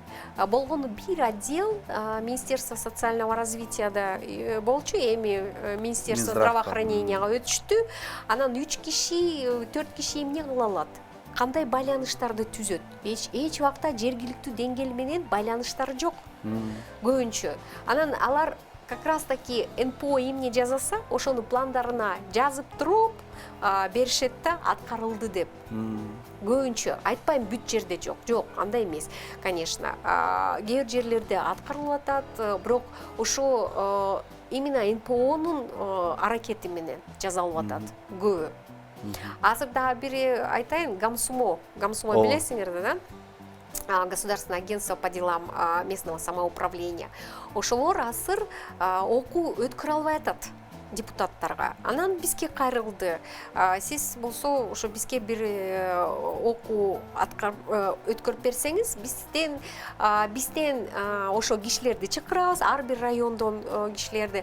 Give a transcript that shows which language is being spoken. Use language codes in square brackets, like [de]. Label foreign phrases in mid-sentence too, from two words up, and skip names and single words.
[ky] Болгону бир отдел [ru] Министерство социального развитияда [ky] болчу, эми [ru] Министерство здравоохраненияга [ky] өтүштү. Анан 3 киши, 4 киши эмне кыла алат? Кандай байланыштарды түзөт? Эч убакта жергиликтүү деңгээл менен байланыштары жок. Көбүнчө. Анан алар [ru] как раз таки [ky] НПО эмне жазаса, ошону пландарына жазып туруп беришет да, аткарылды деп. Көбүнчө айтпайм бүт жерде жок, андай эмес. Конечно, кээ бир жерлерде аткарылып атат, бирок ошо именно НПОнун аракети менен жазалып атат көбү. Азыр дагы бир айтайын, Гамсумо билесиңер да? [ru] Государственное агентство по делам местного самоуправления. [ky] Ошолор азыр окуу өткөрө албай атат депутаттарга. Анан бизге кайрылды. Сиз болсо ошо бизге бир окуу өткөрүп берсеңиз, бизден ошо кишилерди чакырабыз, ар бир райондон кишилерди.